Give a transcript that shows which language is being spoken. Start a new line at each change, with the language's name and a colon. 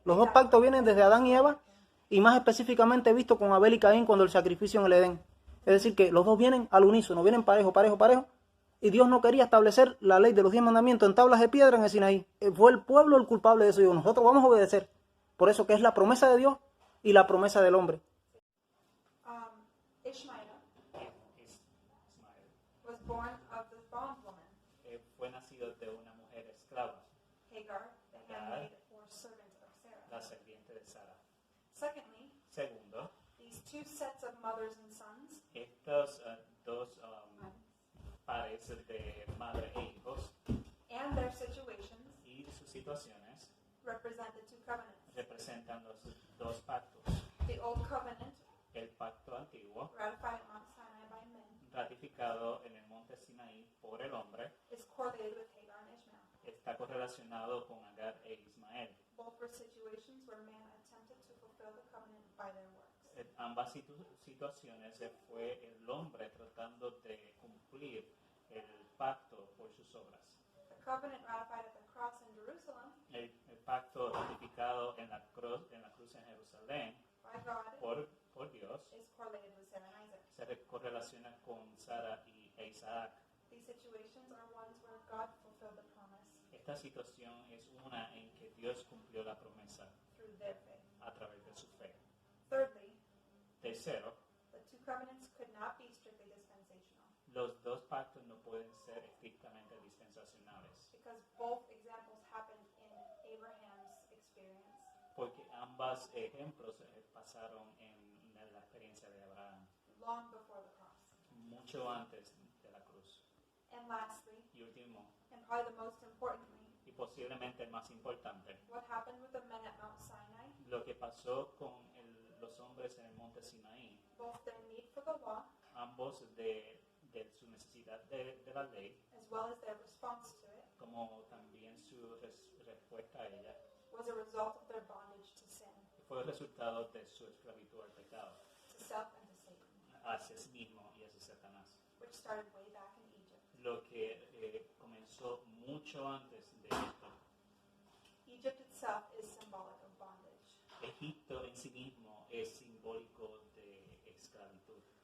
Spanish: Los dos pactos vienen desde Adán y Eva y más específicamente visto con Abel y Caín cuando el sacrificio en el Edén. Es decir, que los dos vienen al unísono, vienen parejo. Y Dios no quería establecer la ley de los 10 mandamientos en tablas de piedra en el Sinaí. Fue el pueblo el culpable de eso. Y nosotros vamos a obedecer. Por eso que es la promesa de Dios y la promesa del hombre.
English: Ishmael was born of the bond
Spanish: nacido de una mujer esclava,
English: Hagar, the handmaid or servant of Sarah.
Spanish: la sirviente de Sara.
English: Secondly,
Spanish: Segundo,
English: these two sets of mothers and sons
Spanish: estos dos pares de madre e hijos
English: and their situations
Spanish: y sus situaciones
English: represent the two covenants.
Spanish: representan los dos pactos.
English: The old covenant,
Spanish: El pacto antiguo,
English: ratified at Mount Sinai by men,
Spanish: ratificado en el monte Sinaí por el hombre,
English: is correlated with Hagar and Ishmael.
Spanish: está correlacionado con Agar e Ismael.
English: Both were situations where man attempted to fulfill the covenant by their works.
Spanish: En ambas situaciones fue el hombre tratando de cumplir el pacto por sus obras.
English: The covenant ratified at the cross in Jerusalem
Spanish: El pacto ratificado en la cruz en Jerusalén
English: by God
Spanish: por Dios
English: is correlated with Sarah and Isaac.
Spanish: se correlaciona con Sara e Isaac.
English: These situations are ones where God fulfilled the promise
Spanish: Esta situación es una en que Dios cumplió la promesa
English: through their faith.
Spanish: a través de su fe.
English: Thirdly,
Spanish: Tercero,
English: the two covenants could not be strictly dispensational
Spanish: los dos pactos no pueden ser estrictamente dispensacionales,
English: because both examples happened in Abraham's experience.
Spanish: porque ambos ejemplos pasaron en la experiencia de Abraham,
English: Long before the cross.
Spanish: mucho antes de la cruz.
English: And lastly,
Spanish: Y último,
English: and probably the most importantly,
Spanish: y posiblemente el más importante,
English: what happened with the men at Mount Sinai,
Spanish: lo que pasó con los hombres en el monte Sinaí,
English: both their need for the law
Spanish: ambos de su necesidad de la ley,
English: as well as their response to it,
Spanish: como también su respuesta a ella,
English: was a result of their bondage to sin,
Spanish: fue el resultado de su esclavitud al pecado,
English: to self and to Satan,
Spanish: hacia sí mismo y hacia Satanás.
English: which started way back in Egypt.
Spanish: Lo que comenzó mucho antes de esto.
English: Egypt itself is symbolic of bondage,
Spanish: Egipto en sí mismo es simbólico de esclavitud.